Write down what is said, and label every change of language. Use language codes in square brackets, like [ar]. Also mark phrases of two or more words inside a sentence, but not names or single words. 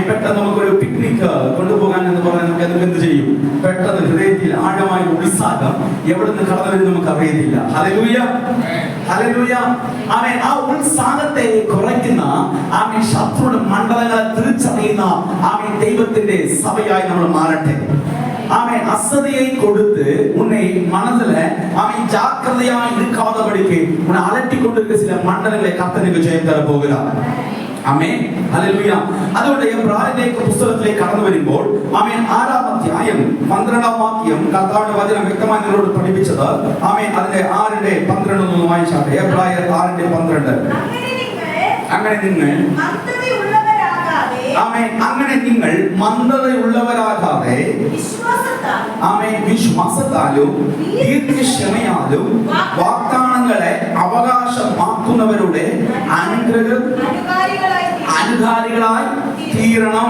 [ml] പെട്ടെന്ന് നമുക്കൊരു പിക്നിക് കൊണ്ടുപോകാൻ എന്ന് പറഞ്ഞാൽ നമുക്ക് അത് എന്ത് ചെയ്യും? പെട്ടെന്ന് ഹൃദയത്തിൽ ആഴമായ ഉത്സാഹം എവിടെ നിന്ന് കടന്നു വരും നമുക്ക് അറിയത്തില്ല. ഹല്ലേലൂയ ഹല്ലേലൂയ. ആമേൻ. ആ ഉത്സാഹത്തെ കുറയ്ക്കുന്ന ആമേൻ ശത്രുവിന്റെ മണ്ഡലങ്ങളെ തിരിച്ചറിയുന്ന ആമേൻ ദൈവത്തിന്റെ സഭയായി നമ്മൾ മാറട്ടെ. [ta] ஆமென். அசதியை கொடுத்து உன்னை மனதில ஆமென் ஜாக்கிரதையாய் இருக்காதபடிக்கு உன்னை அலட்டி கொண்டிருக்கிற சில மண்டலங்களை கர்த்தருக்கு ஜெயம் தர போகிறார். [ml] ആമേൻ. ഹല്ലേലൂയ. അതുകൊണ്ട് എബ്രായരുടെ പുസ്തകത്തിലേക്ക് കടന്നു വരുമ്പോൾ ആമേൻ 6-ാം അധ്യായം 12-ാം വാക്യം കർത്താവിന്റെ വചനം വ്യക്തമായി നിങ്ങളോട് പഠിപ്പിച്ചത് ആമേൻ അതിന്റെ 6-12 ഒന്ന് വായിച്ചാട്ടെ. എബ്രായർ 6:12. അങ്ങനെ നിങ്ങൾ ആമേൻ അങ്ങനെ നിങ്ങൾ മന്ദതയുള്ളവരാകാതെ ആമേൻ വിശ്വാസത്താലും ദീർഘക്ഷമയാലും വാഗ്ദാനങ്ങളെ അവകാശമാക്കുന്നവരുടെ അനുകാരികളായി തീരണം.